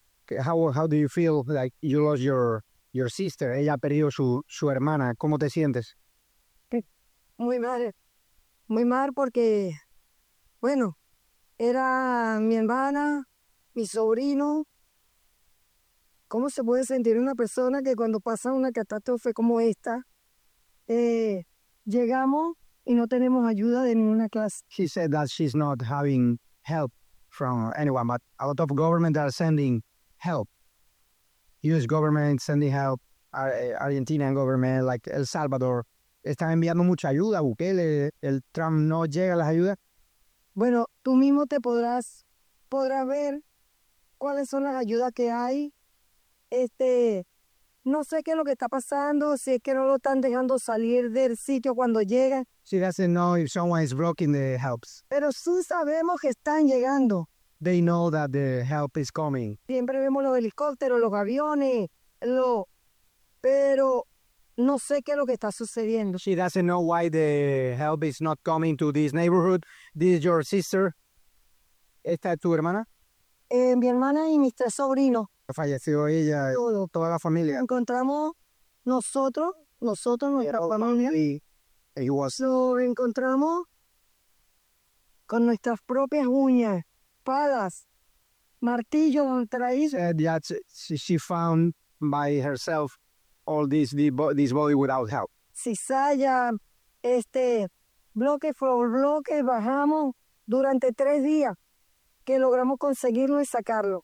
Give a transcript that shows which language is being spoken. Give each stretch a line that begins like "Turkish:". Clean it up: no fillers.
English: How do you feel like you lost your sister?
Spanish: Ella ha perdido su hermana. ¿Cómo te sientes? Muy mal. Muy mal porque, bueno, era mi hermana, mi sobrino. ¿Cómo se puede sentir una persona que cuando pasa una catástrofe como esta, llegamos y no tenemos ayuda de ninguna clase?
English: She said that she's not having help from anyone, but a lot of government are sending help. U.S. government sending help, Argentinian government, like El Salvador, están enviando mucha ayuda, Bukele, el Trump no llega a las ayudas.
Spanish: Bueno, tú mismo te podrás ver cuáles son las ayudas que hay. No sé qué es lo que está pasando, si es que no lo están dejando salir del sitio cuando llegan.
English: She doesn't know if someone is blocking the helps.
Spanish: Pero sí sabemos que están llegando.
English: They know that the help is coming.
Spanish: Siempre vemos los helicópteros, los aviones, pero no sé qué es lo que está sucediendo.
English: She doesn't know why the help is not coming to this neighborhood. This is your sister.
Spanish: ¿Esta es tu hermana? Mi hermana y mis 3 sobrinos. Falleció ella y toda la familia. Encontramos nosotros, nuestra familia. Lo encontramos con nuestras propias uñas. Espadas, martillo,
English: she found by herself all this body without help.
Spanish: Cizalla, bloque por bloque bajamos durante 3 días que logramos conseguirlo y sacarlo.